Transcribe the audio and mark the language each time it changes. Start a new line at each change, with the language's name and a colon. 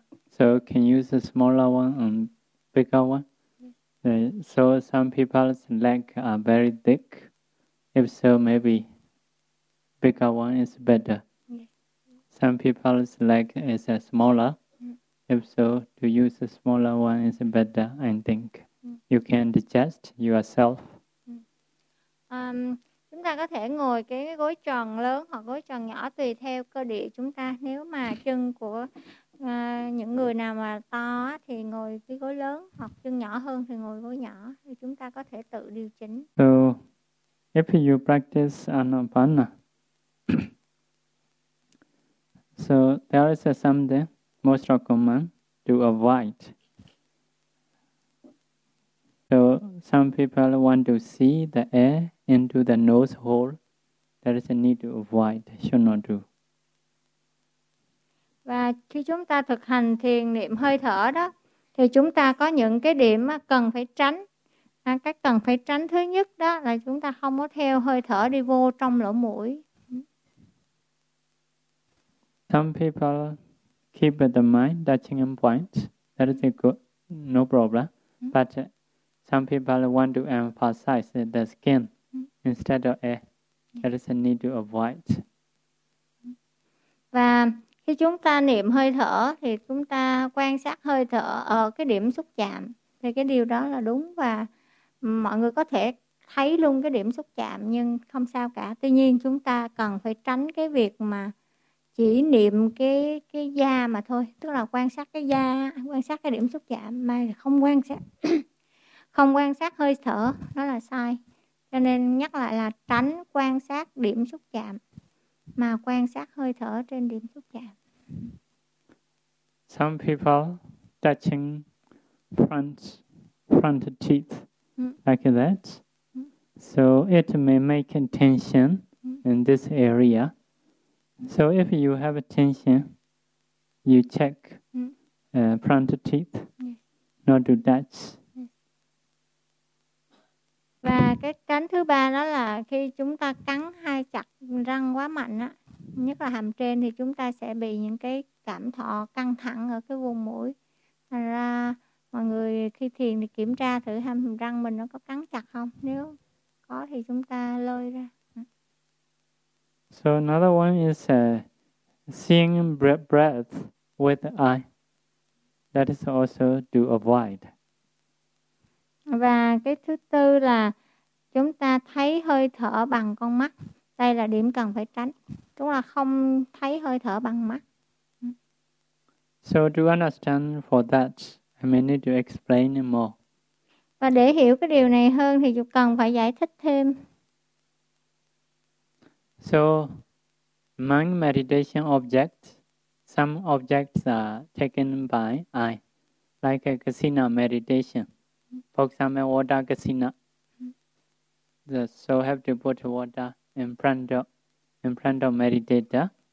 English: So can use a smaller one and bigger one. So some people's leg are very thick. If so, maybe bigger one is better. Yes. Some people's leg is smaller. If so, to use a smaller one is better, I think. You can adjust yourself.
Vietnamese: Chúng ta có thể ngồi cái gối tròn lớn hoặc gối tròn nhỏ tùy theo cơ địa chúng ta. Nếu mà chân của những người nào mà to thì ngồi cái gối lớn, hoặc chân nhỏ hơn thì ngồi gối nhỏ, thì chúng ta có thể tự điều chỉnh.
English: So if you practice Anapana, so there is something most common to avoid. So some people want to see the air into the nose hole. There is a need to avoid, should not do.
Vietnamese: Và khi chúng ta thực hành thiền niệm hơi thở đó, thì chúng ta có những cái điểm mà cần phải tránh. Cái cần phải tránh thứ nhất đó là chúng ta không có theo hơi thở đi vô trong lỗ mũi.
English: Some people keep the mind touching in point. That is a good, no problem. But some people want to emphasize the skin instead of air. That is a need to avoid.
Vietnamese: Và khi chúng ta niệm hơi thở thì chúng ta quan sát hơi thở ở cái điểm xúc chạm, thì cái điều đó là đúng và mọi người có thể thấy luôn cái điểm xúc chạm nhưng không sao cả. Tuy nhiên chúng ta cần phải tránh cái việc mà chỉ niệm cái da mà thôi, tức là quan sát cái da, quan sát cái điểm xúc chạm mà không quan sát không quan sát hơi thở, đó là sai. Cho nên nhắc lại là tránh quan sát điểm xúc chạm mà quan sát hơi thở trên điểm xúc chạm.
English: Some people touching front teeth like that. So it may make tension in this area. So if you have a tension, you check front teeth, not to touch.
Vietnamese: Và cái tránh thứ ba đó là khi chúng ta cắn hai chặt răng quá mạnh á, nhất là hàm trên, thì chúng ta sẽ bị những cái cảm thọ căng thẳng ở cái vùng mũi. Thành ra mọi người khi thiền thì kiểm tra thử hàm răng mình nó có cắn chặt không. Nếu có thì chúng ta lôi ra.
English: So another one is seeing breath with the eye. That is also to avoid.
Vietnamese: Và cái thứ tư là chúng ta thấy hơi thở bằng con mắt. Đây là điểm cần phải tránh. Chúng ta không thấy hơi thở bằng mắt.
English: So to understand for that, I may need to explain more.
Vietnamese: Và để hiểu cái điều này hơn thì chúng cần phải giải thích thêm.
English: So, among meditation objects, some objects are taken by eye, like a kasina meditation. For example, water kasina. So have to put water in front of meditator.